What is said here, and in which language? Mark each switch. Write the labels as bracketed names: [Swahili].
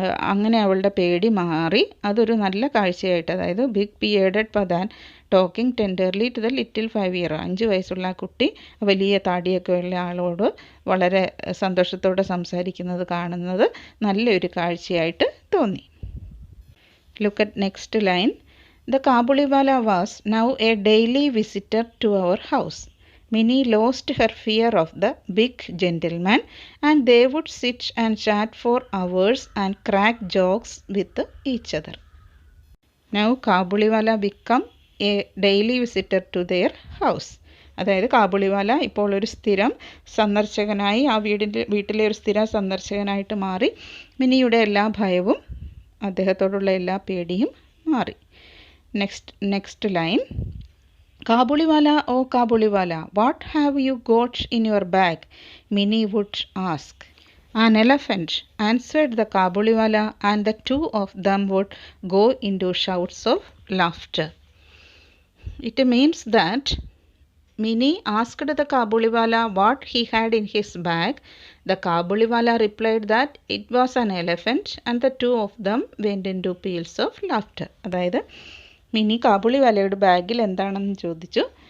[Malayalam] അങ്ങനെ അവളുടെ പേടി മാറി. അതൊരു നല്ല കാഴ്ചയായിട്ട്, അതായത് [English] big bearded Pathan talking tenderly to the little 5 year, [Malayalam] 5 വയസ്സുള്ള ആ കുട്ടി വലിയ താടിയൊക്കെ ഉള്ള ആളോട് വളരെ സന്തോഷത്തോടെ സംസാരിക്കുന്നത് കാണുന്നത് നല്ലൊരു കാഴ്ചയായിട്ട് തോന്നി. [English] Look at next line. The Kabuliwala was now a daily visitor to our house. Minnie lost her fear of the big gentleman, and they would sit and chat for hours and crack jokes with each other. Now Kabuliwala become a daily visitor to their house. [Malayalam] അതായത് കാബുളിവാല ഇപ്പോൾ ഒരു സ്ഥിരം സന്ദർശകനായി, ആ വീട്ടിലെ ഒരു സ്ഥിര സന്ദർശകനായിട്ട് മാറി. മിനിയുടെ എല്ലാ ഭയവും, അദ്ദേഹത്തോടുള്ള എല്ലാ പേടിയും മാറി. [English] Next line. Kabuliwala, oh Kabuliwala, what have you got in your bag? Minnie would ask. An elephant, answered the Kabuliwala, and the two of them would go into shouts of laughter. It means that Minnie asked the Kabuliwala what he had in his bag. The Kabuliwala replied that it was an elephant, and the two of them went into peals of laughter. [Malayalam] അതായത് mini കാബുളിവാലയുടെ ബാഗിൽ എന്താണെന്ന് ചോദിച്ചു.